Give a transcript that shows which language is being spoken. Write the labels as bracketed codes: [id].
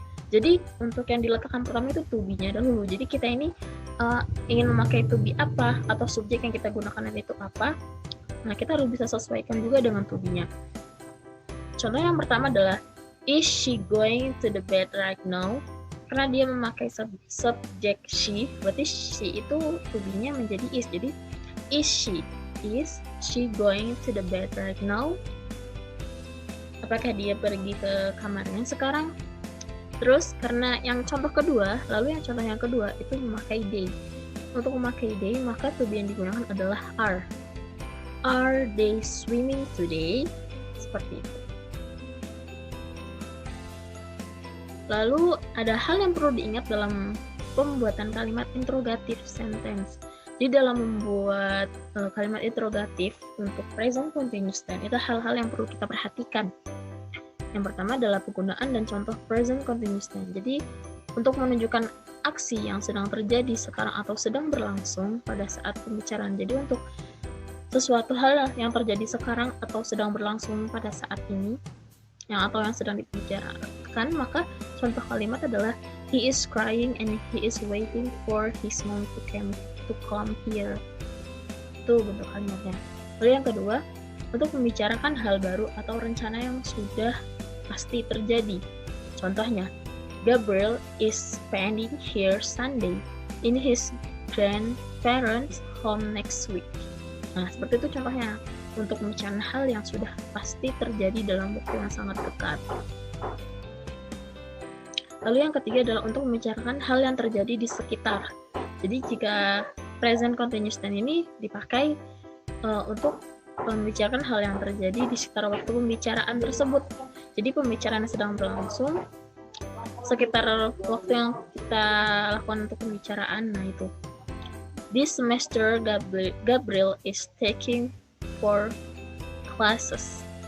[id] Jadi untuk yang diletakkan pertama itu to be-nya dahulu. Jadi kita ini ingin memakai to be apa atau subjek yang kita gunakan itu apa. Nah, kita harus bisa sesuaikan juga dengan to be-nya. Contoh yang pertama adalah [en] is she going to the bed right now? [id] Karena dia memakai subjek she, berarti she itu to be-nya menjadi is. Jadi [en] is she going to the bed right now? [id] Apakah dia pergi ke kamarnya sekarang? Terus karena yang contoh kedua, lalu yang contoh yang kedua itu memakai they. Untuk memakai they, maka to be yang digunakan adalah are. [en] Are they swimming today? [id] Seperti itu. Lalu ada hal yang perlu diingat dalam pembuatan kalimat interrogative sentence. Di dalam membuat kalimat interrogatif untuk present continuous tense, itu hal-hal yang perlu kita perhatikan. Yang pertama adalah penggunaan dan contoh present continuous tense. Jadi untuk menunjukkan aksi yang sedang terjadi sekarang atau sedang berlangsung pada saat pembicaraan. Jadi untuk sesuatu hal yang terjadi sekarang atau sedang berlangsung pada saat ini, yang sedang dibicarakan, maka contoh kalimat adalah [en] he is crying and he is waiting for his mom to come here. [id] Itu bentuk kalimatnya. Lalu yang kedua, untuk membicarakan hal baru atau rencana yang sudah pasti terjadi. Contohnya, [en] Gabriel is spending here Sunday in his grandparents' home next week. [id] Nah, seperti itu contohnya. Untuk membicarakan hal yang sudah pasti terjadi dalam waktu yang sangat dekat. Lalu yang ketiga adalah untuk membicarakan hal yang terjadi di sekitar. Jadi jika present continuous tense ini dipakai untuk membicarakan hal yang terjadi di sekitar waktu pembicaraan tersebut. Jadi pembicaraan sedang berlangsung, sekitar waktu yang kita lakukan untuk pembicaraan, nah itu. [en] This semester Gabriel is taking 4 classes.